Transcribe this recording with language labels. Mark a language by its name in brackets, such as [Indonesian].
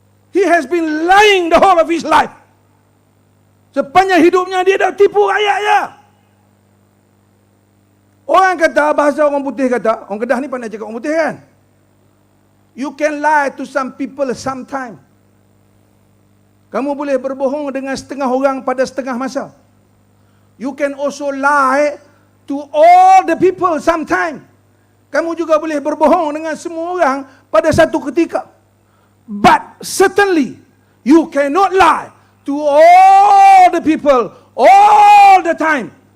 [English] He has been lying the whole of his life. [Malay] Sepanjang hidupnya dia dah tipu rakyat je. Orang kata, bahasa orang putih kata, orang Kedah ni pandai cakap orang putih kan? [English] You can lie to some people sometime. [Malay] Kamu boleh berbohong dengan setengah orang pada setengah masa. [English] You can also lie to all the people sometime. [Malay] Kamu juga boleh berbohong dengan semua orang pada satu ketika. [English] But certainly, you cannot lie to all the people, all the time.